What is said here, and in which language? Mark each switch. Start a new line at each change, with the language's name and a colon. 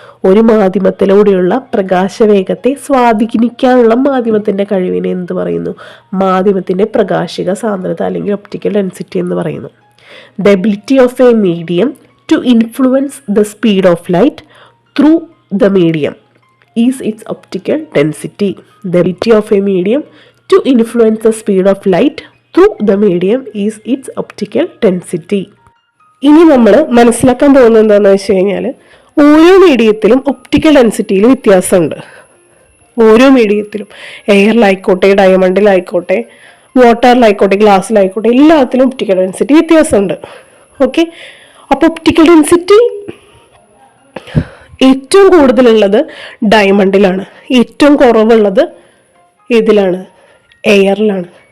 Malayalam: ഒരു മാധ്യമത്തിലൂടെയുള്ള പ്രകാശവേഗത്തെ സ്വാധീനിക്കാനുള്ള മാധ്യമത്തിന്റെ കഴിവിനെ എന്ത് പറയുന്നു? മാധ്യമത്തിന്റെ പ്രകാശിക സാന്ദ്രത അല്ലെങ്കിൽ ഒപ്റ്റിക്കൽ ഡെൻസിറ്റി എന്ന് പറയുന്നു.
English: The ability of a medium to influence the speed of light through the medium is its optical density. The ability of a medium to influence the speed of light through the medium is its optical density.
Malayalam: ഇനി നമ്മൾ മനസ്സിലാക്കാൻ പോകുന്നത് എന്താണെന്ന് വെച്ച് കഴിഞ്ഞാൽ ഓരോ മീഡിയത്തിലും optical ഡെൻസിറ്റിയിൽ വ്യത്യാസമുണ്ട്. ഓരോ മീഡിയത്തിലും എയറിലായിക്കോട്ടെ, ഡയമണ്ടിലായിക്കോട്ടെ, വാട്ടറിലായിക്കോട്ടെ, ഗ്ലാസ്സിലായിക്കോട്ടെ, എല്ലാത്തിലും ഒപ്റ്റിക്കൽ ഡെൻസിറ്റി വ്യത്യാസമുണ്ട്. ഓക്കെ, അപ്പോൾ ഒപ്റ്റിക്കൽ ഡെൻസിറ്റി ഏറ്റവും കൂടുതലുള്ളത് ഡയമണ്ടിലാണ്, ഏറ്റവും കുറവുള്ളത് ഇതിലാണ്, എയറിലാണ്.